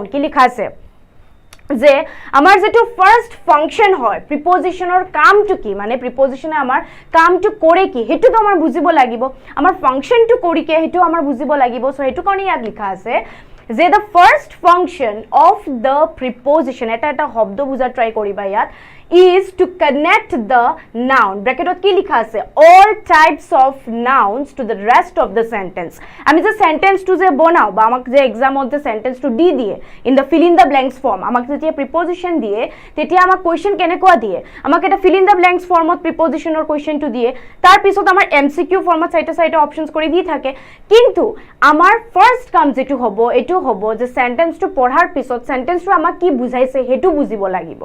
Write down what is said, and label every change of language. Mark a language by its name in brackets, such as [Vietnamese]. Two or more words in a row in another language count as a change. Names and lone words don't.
[Assamese] কি লিখা আছে যে আমাৰ যেটো [English] first function [Assamese] হয় প্ৰিপজিশ্যনৰ কামটো কি, মানে প্ৰিপজিশ্যনে আমাৰ কামটো কৰে কি, হেতুটো আমাৰ বুজিব লাগিব। আমাৰ ফাংচনটো কৰি কি হেতু আমাৰ বুজিব লাগিব। সো হেতু কাৰণে ইয়াত লিখা আছে যে [English] the first function of the preposition, [Assamese] এটা শব্দ বুজা ট্ৰাই কৰিবা ইয়াত, [English] is to connect the noun. [Assamese] ব্ৰেকেটত কি লিখা আছে? [English] all types of nouns to the rest of the sentence. [Assamese] আমি যে সেন্টেন্সটো যে বনাও বা আমাক যে এক্সামত যে সেন্টেন্সটো দি দিয়ে [English] in the fill in the blanks form, [Assamese] আমাক যেতিয়া প্ৰিপজিশ্যন দিয়ে তেতিয়া আমাক কুৱেশ্যন কেনেকুৱা দিয়ে, আমাক এটা [English] fill in the blanks form [Assamese] প্ৰিপজিশ্যনৰ কুৱেশ্যনটো দিয়ে, তাৰ পিছত আমাৰ MCQ ফৰ্মত চাইটা অপশনছ কৰি দি থাকে। কিন্তু আমাৰ ফাৰ্স্ট কাম যেটো হ'ব এইটো হ'ব যে সেন্টেন্সটো পঢ়াৰ পিছত সেন্টেন্সটো আমাক কি বুজাইছে হেতু বুজিব লাগিব।